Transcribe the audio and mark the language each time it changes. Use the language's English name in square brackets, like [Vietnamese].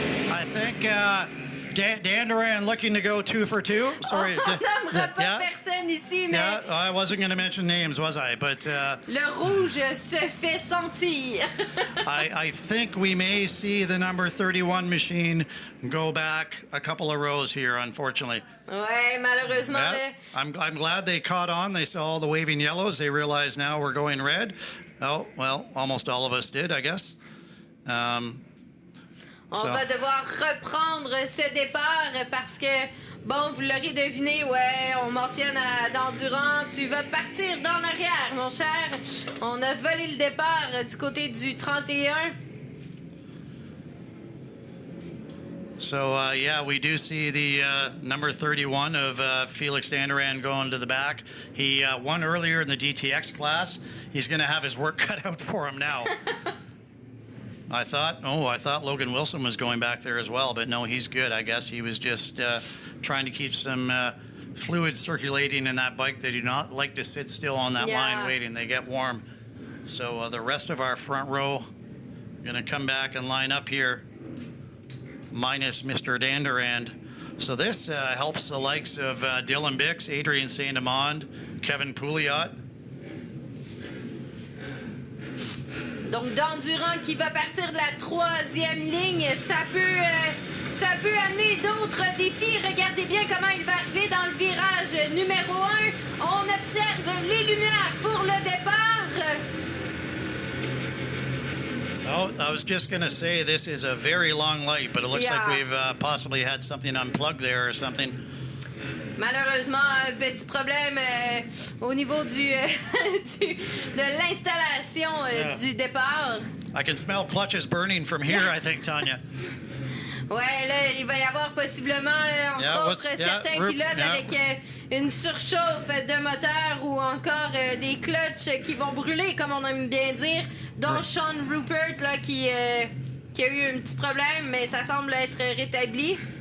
[English] I think Dan Duran looking to go 2 for 2. Sorry. [French] On n'aimera pas personne ici, mais... [English] Yeah, I wasn't going to mention names, was I? But [French] le rouge se fait sentir. [English] I think we may see the number 31 machine go back a couple of rows here, unfortunately. [French] Ouais, malheureusement. [English] Yeah, I'm glad they caught on. They saw all the waving yellows. They realize now we're going red. Oh, well, almost all of us did, I guess. [French] On va devoir reprendre ce départ parce que, bon, vous l'aurez deviné, ouais, on mentionne à Dandurand, tu vas partir dans l'arrière, mon cher. On a volé le départ du côté du 31. [English] So, yeah, we do see the number 31 of Felix Danduran going to the back. He won earlier in the DTX class. He's going to have his work cut out for him now. I thought Logan Wilson was going back there as well, but no, he's good. I guess he was just trying to keep some fluid circulating in that bike. They do not like to sit still on that line waiting. They get warm. So the rest of our front row going to come back and line up here, minus Mr. Dandurand. So this helps the likes of Dylan Bix, Adrian Saint-Amand, Kevin Pouliot. [French] Donc, Dandurand qui va partir de la 3e ligne, ça peut amener d'autres défis. Regardez bien comment il va arriver dans le virage numéro 1. On observe les lumières pour le départ. [English] Oh, I was just going to say this is a very long light, but it looks like we've possibly had something unplugged there or something. [French] Malheureusement, un petit problème au niveau de l'installation du départ. [English] I can smell clutches burning from here, I think, Tanya. [French] Ouais, là, il va y avoir possiblement, entre autres, certains pilotes avec une surchauffe de moteur ou encore des clutches qui vont brûler, comme on aime bien dire, dont Sean Rupert là, qui a eu un petit problème, mais ça semble être rétabli.